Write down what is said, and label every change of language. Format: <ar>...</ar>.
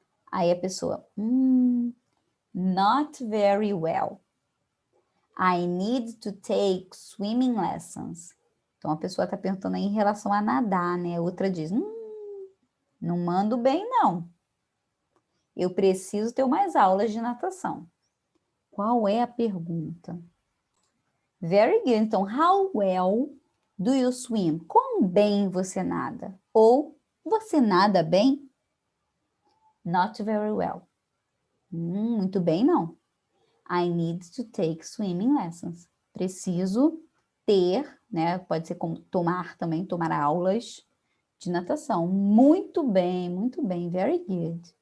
<pt>Aí a pessoa,</pt> <en>not very well. I need to take swimming lessons.</en> <pt>Então, a pessoa está perguntando aí em relação a nadar, né? Outra diz, não mando bem, não. Eu preciso ter mais aulas de natação. Qual é a pergunta?</pt> <en>Very good.</en> <pt>Então,</pt> <en>how well do you swim?</en> <pt>Quão bem você nada? Ou, você nada bem?</pt> <en>Not very well.</en> <pt>Muito bem, não.</pt> <en>I need to take swimming lessons.</en> <pt>Preciso ter, né? Pode ser como tomar também, tomar aulas de natação. Muito bem,</pt> <en>very good.</en>